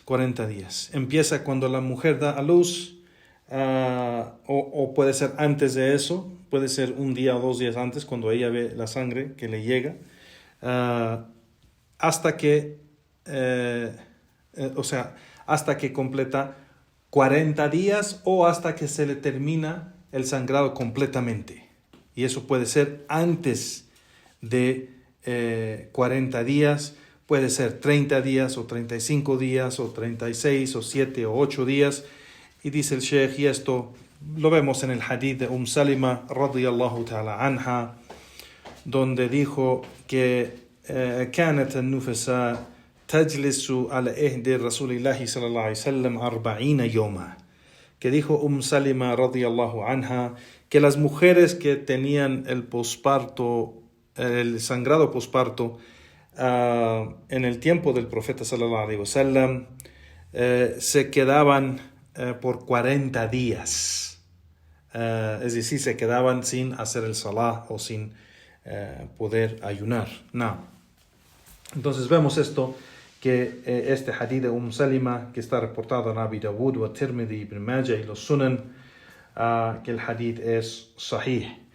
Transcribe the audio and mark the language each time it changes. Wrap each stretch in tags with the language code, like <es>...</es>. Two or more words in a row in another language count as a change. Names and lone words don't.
<es>Empieza cuando la mujer da a luz, o puede ser antes de eso, puede ser un día o 2 días antes, cuando ella ve la sangre que le llega, hasta que completa 40 días o hasta que se le termina el sangrado completamente. Y eso puede ser antes de 40 días, puede ser 30 días o 35 días o 36 o 7 o 8 días. Y dice el Sheikh, y esto lo vemos en el hadith de Salima</es> <ar>رضي الله تعالى عنها,</ar> <es>donde dijo que</es> <ar>كانت النفساء تجلس على عهد رسول الله صلى الله عليه وسلم 40 يوما.</ar> <es>Que dijo Salima</es> <ar>رضي الله عنها</ar> <es>que las mujeres que tenían el sangrado posparto en el tiempo del profeta</es> <ar>صلى الله عليه وسلم</ar> <es>se quedaban por 40 días, es decir, se quedaban sin hacer el salah o sin poder ayunar. Entonces vemos esto, que este hadith de Salima, que está reportado en Abi Dawud, wa Tirmidhi, Ibn Majah y los Sunan, que el hadith es sahih.</es>